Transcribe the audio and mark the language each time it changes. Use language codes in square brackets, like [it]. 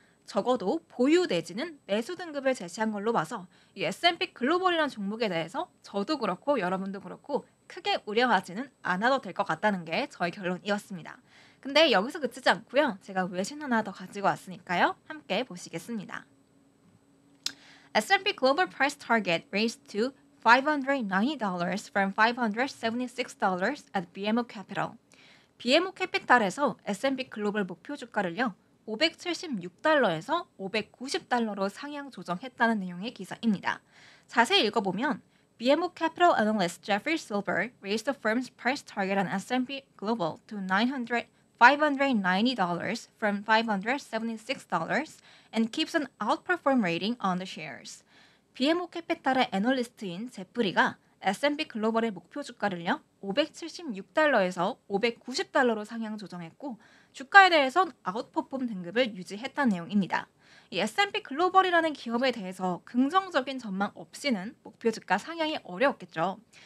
[ko] 적어도 보유 내지는 매수 등급을 제시한 걸로 봐서 이 S&P 글로벌이라는 종목에 대해서 저도 그렇고 여러분도 그렇고 크게 우려하지는 않아도 될 것 같다는 게 저의 결론이었습니다. 근데 여기서 그치지 않고요. 제가 외신 하나 더 가지고 왔으니까요. 함께 보시겠습니다. [en] S&P Global Price Target raised to $590 from $576 at BMO Capital. [ko] BMO 캐피탈에서 S&P 글로벌 목표 주가를요. 576달러에서 590달러로 상향 조정했다는 내용의 기사입니다. 자세히 읽어보면 [en] BMO Capital Analyst Jeffrey Silver raised the firm's price target on S&P Global to $590 from $576 and keeps an outperform rating on the shares. [ko] BMO 캐피탈의 애널리스트인 제프리가 S&P 글로벌의 목표 주가를요 576달러에서 590달러로 상향 조정했고 주가에 대해선 아웃퍼폼 등급을 유지했다는 내용입니다. 이 S&P 글로벌이라는 기업에 대해서 긍정적인 전망 없이는 목표 주가 상향이 어려웠겠죠.